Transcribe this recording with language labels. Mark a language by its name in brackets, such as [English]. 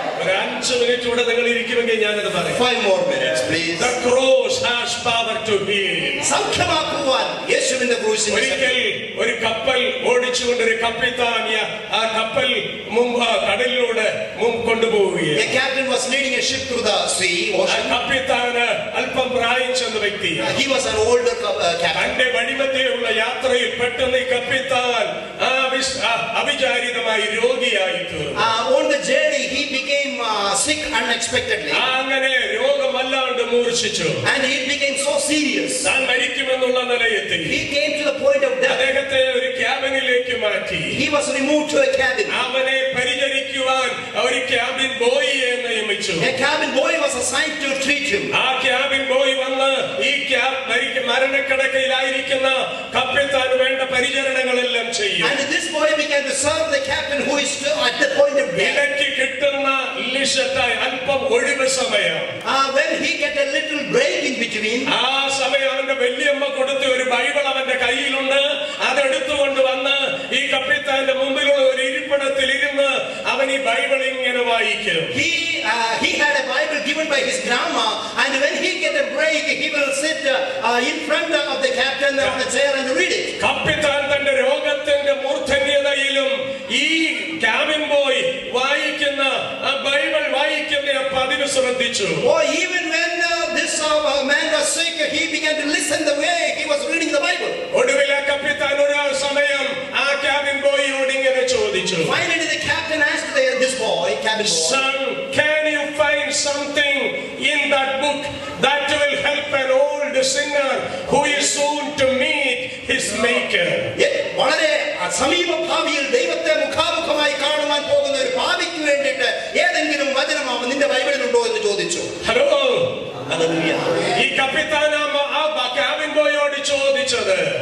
[Malayalam] ഒരു 5 മിനിറ്റ് കൂടെ നിങ്ങൾ ഇരിക്കുമെങ്കിൽ ഞാനത് പറയാം. [English] 5 more minutes, please. The cross has power to heal. [Malayalam] സൗഖ്യമാക്കുവാൻ യേശുവിന്റെ ക്രൂശിന് ഒരിക്കൽ ഒരു കപ്പൽ ഓടിച്ചുകൊണ്ടൊരു കപ്പിത്താൻ ആ കപ്പൽ കടലിലൂടെ കൊണ്ടുപോവുകയാണ്. [English] A captain was leading a ship through the sea. [Malayalam] കപ്പിത്താന് അല്പം പ്രായം ചെന്ന വ്യക്തി. [English] He was an older captain. [Malayalam] തന്റെ വഴിമധ്യേയുള്ള യാത്രയിൽ പെട്ടെന്ന് ഈ കപ്പിത്താൻ അവിചാരിതമായി രോഗിയായി തീർന്നു. [English] On the journey he became sick unexpectedly. [Malayalam] അങ്ങനെ രോഗം വല്ലാണ്ട് മൂർച്ഛിച്ചു. [English] And he became so serious. [Malayalam] താൻ മരിക്കുമെന്നുള്ള നിലയെത്തി. [English] He came to the point of death. [Malayalam] അദ്ദേഹത്തെ ഒരു ക്യാബിനിലേക്ക് മാറ്റി. [English] He was removed to a cabin. [Malayalam] അവനെ പരിചരിക്കുവാൻ ഒരു ക്യാബിൻ ബോയിയെ നിയമിച്ചു. [English] A cabin boy was assigned to treat him. [Malayalam] ആ ക്യാബിൻ ബോയ് വന്ന് ഈ മരണക്കിടക്കയിലായിരിക്കുന്ന കപ്പിത്താന് വേണ്ട പരിചരണങ്ങളെല്ലാം ചെയ്യും. [English] And this boy began to serve the captain who is at the point of death. [Malayalam] ഇടയ്ക്ക് കിട്ടുന്ന അല്പം ഒഴിവ് സമയം. [English] When he get a little break in between. [Malayalam] ആ സമയം അവന്റെ വല്യമ്മ കൊടുത്ത ഒരു ബൈബിൾ അവന്റെ കയ്യിലുണ്ട്. അതെടുത്തുകൊണ്ട് വന്ന് ഈ കപ്പിത്താന്റെ മുമ്പിലുള്ള ഒരു ഇരിപ്പിടത്തിൽ ഇരുന്ന് അവൻ ഈ ബൈബിൾ ഇങ്ങനെ വായിക്കും. [English] He had a Bible given by his grandma, and when he get a break, he will sit in front of the captain on the chair and read it. [Malayalam] കപ്പിത്താൻ തന്റെ രോഗത്തിന്റെ മൂർധന്യതയിലും ഈ ക്യാബിൻ ബോയ് വായിക്കുന്ന Bible വായിക്കുന്ന പതിവ് ശ്രദ്ധിച്ചു. [English] Even when this man was sick, he began to listen the way he was reading the Bible. [Malayalam] ഒടുവിൽ കപ്പിത്താൻ ഒരു സമയം ആ ക്യാബിൻ ബോയിയോട് ഇങ്ങനെ ചോദിച്ചു. [English] Finally the captain asked this boy, cabin boy, "Son, can you find something in that book that will help an old sinner who is soon to meet his maker?" [Malayalam] വളരെ സമീപഭാവിയിൽ ദൈവത്തെ മുഖാമുഖമായി കാണുവാൻ പോകുന്ന ഒരു ഭാവിക്ക് വേണ്ടിയിട്ട് ഏതെങ്കിലും വചനം നിന്റെ ബൈബിളിൽ ഉണ്ടോ എന്ന് ചോദിച്ചു. Hello, [English] Hallelujah. [Malayalam] ഈ കപ്പിത്താൻ ആ ക്യാബിൻ ബോയോട് ചോദിച്ചത്,